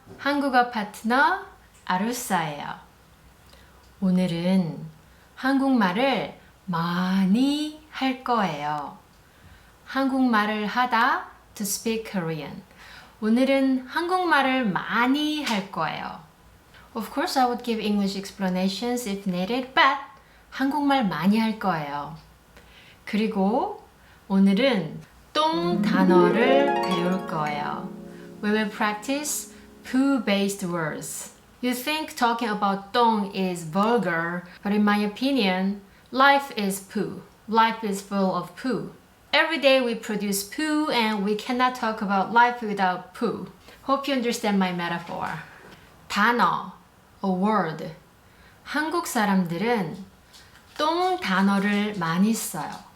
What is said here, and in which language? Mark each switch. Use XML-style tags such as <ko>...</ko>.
<ko>한국어 파트너 아루사예요. 오늘은 한국말을 많이 할 거예요. 한국말을 하다</ko> <en>to speak Korean.</en> <ko>오늘은 한국말을 많이 할 거예요.</ko> <en>Of course, I would give English explanations if needed, but</en> <ko>한국말 많이 할 거예요. 그리고 오늘은 똥 단어를 배울 거예요.</ko> <en>We will practice poo-based words. You think talking about 똥 is vulgar, but in my opinion, life is poo. Life is full of poo. Every day we produce poo and we cannot talk about life without poo. Hope you understand my metaphor. 단어, a word.</en> <ko>한국 사람들은 똥 단어를 많이 써요.</ko>